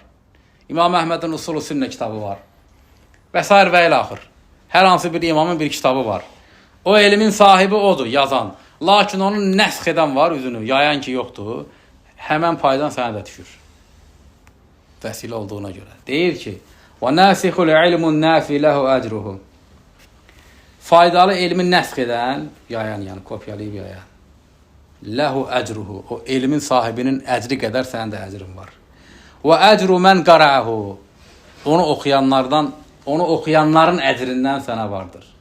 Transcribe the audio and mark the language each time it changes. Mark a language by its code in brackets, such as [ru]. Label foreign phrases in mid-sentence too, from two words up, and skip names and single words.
[az] İmam Əhmədin Usul-u Sünnə kitabı var. Və s. və ilə axır. Hər hansı bir imamın bir kitabı var. O elmin sahibi odur, yazan. Lakin onun nəsx edən var, üzünü yayan ki, yoxdur. Həmən paydan sənə də düşür. Vəsilə olduğuna görə. Deyir ki, [ar] وَنَاسِخُ الْعِلْمُ النَّافِ لَهُ أَجْرُهُ [az] faydalı elmi nəsx edən, yayan, yəni kopyalayıb yayan. [ar] لَهُ أَجْرُهُ, [az] o elmin sahibinin əcri qədər sənin də əcrin var. [ar] وأجر من قرأه, [az] onu oxuyanların əcrindən sənə vardır.